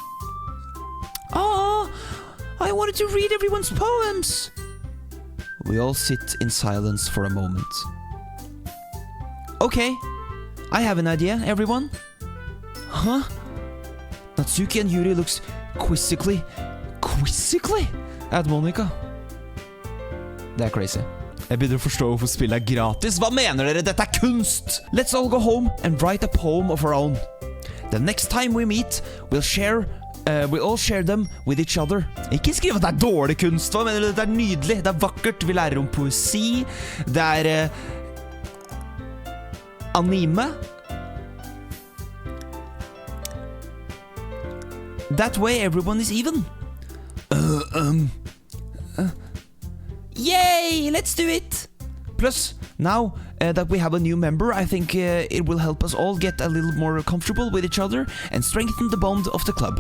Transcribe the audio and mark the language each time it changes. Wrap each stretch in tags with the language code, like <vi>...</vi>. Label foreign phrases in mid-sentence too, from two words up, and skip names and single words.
<en>Oh, I wanted to read everyone's poems. We all sit in silence for a moment. Okay, I have an idea, everyone. Huh? Natsuki and Yuri looks quizzically at Monica.</en> <no>Det er crazy. Jeg begynner å forstå hvorfor spillet er gratis. Hva mener dere? Dette er kunst!</no> <en>Let's all go home and write a poem of our own. The next time we meet, we'll all share them with each other.</en> <no>Ikke skriv at det er dårlig kunst. Hva mener du? Dette er nydelig. Det er vakkert. Vi lærer om poesi. Det er anime.</no> <en>That way everyone is even. Yay, let's do it. Plus, now that we have a new member, I think it will help us all get a little more comfortable with each other and strengthen the bond of the club.</en>